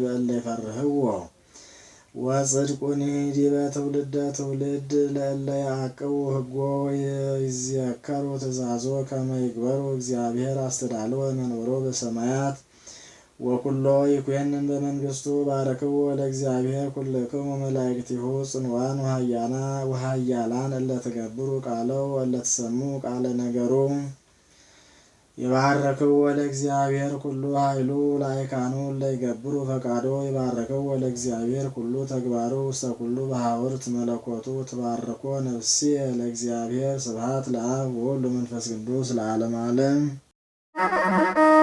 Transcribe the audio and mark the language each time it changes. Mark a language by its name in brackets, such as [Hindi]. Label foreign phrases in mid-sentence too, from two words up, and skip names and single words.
[Geez] እለ ይፈርህዎ ወጽድቁኒ ዲበ ትውልደ ትውልድ ለእለ ያዕቅቡ ሕጎ ወይዝየከሩ ትእዛዞ ከመ ይግበሩ እግዚአብሔር አስተዳልወ መንበሮ በሰማያት ወኩሎ ይኩነን በመንግስቱ ባረክዎ ለእግዚአብሔር ኩልክሙ መላእክቲሁ ጽንዋን ወኃያላን እለ ትገብሩ ቃለው ወለ ትሰሙ ቃለ ነገሩ ይባረክዎ ለእግዚአብሔር ኩሉ ኃይሉ ላይካኑ እለ ይገብሩ ፈቃዶ ይባረክዎ ለእግዚአብሔር ኩሉ ተግባሩ ውስተ ኩሉ በሐውርት መለኮቱ ትባርኮ ነፍስየ ለእግዚአብሔር ስብሐት ለአብ ወወልድ ወመንፈስ ቅዱስ ለዓለመ ዓለም።